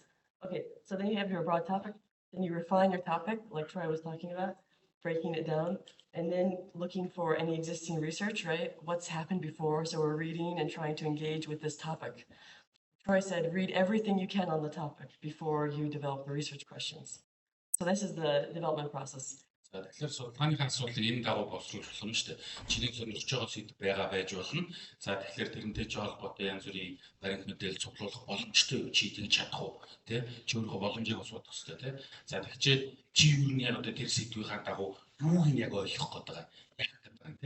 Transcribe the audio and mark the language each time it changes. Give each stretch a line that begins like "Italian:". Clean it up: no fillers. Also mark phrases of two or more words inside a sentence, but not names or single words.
English: Okay, so then you have your broad topic. Then you refine your topic, like Troy was talking about, breaking it down, and then looking for any existing research, right? What's happened before? So we're reading and trying to engage with this topic. Troy said, read everything you can on the topic before you develop the research questions. So this is the development process.
Mongolian: За тэгэхээр судалгааны асуудлыг энэ дагуу боловсруулах юм шүү дээ. Чиний сонирхож байгаа сэдв байгаа байж болно. За тэгэхээр тэрнтэй ч холбоотой янз бүрийн баримт мэдээлэл цуглуулах боломжтой юу? Чи тэгж чадах уу? Тэ? Чи өөрөө боломжийг асуудах хэрэгтэй, тэ? За тэгэхээр чи юу нь яг одоо тэр сэдвийн дагуу юуг нь яг ойлгох гээд байгаа яг гэдэг тэ?